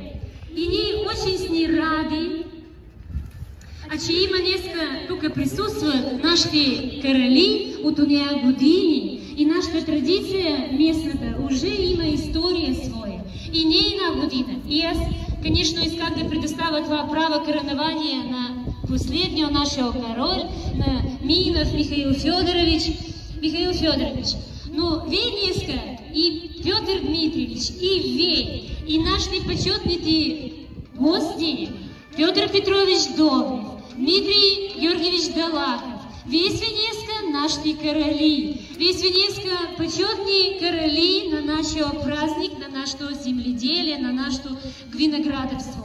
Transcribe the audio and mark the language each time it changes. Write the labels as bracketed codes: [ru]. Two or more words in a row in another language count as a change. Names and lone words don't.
[bg] И ние очень с ни ради, че има днеска тук присъстват нашите короли от ония години. И нашата традиция местната уже има история своя. И не една година. И аз, конечно, исках да предоставя това право коронование на последния [ru] нашего король, [bg] на Минов Михаил Федорович. Но вие днеска и Петр Дмитриевич, и вие, и нашите почетните гости, Петр Петрович Добрев, Дмитрий Георгиевич Далаков, вие сте днеска нашите короли. Вие сте днеска почетни короли на нашего празник, на нашето земледелие, на нашето виноградарство.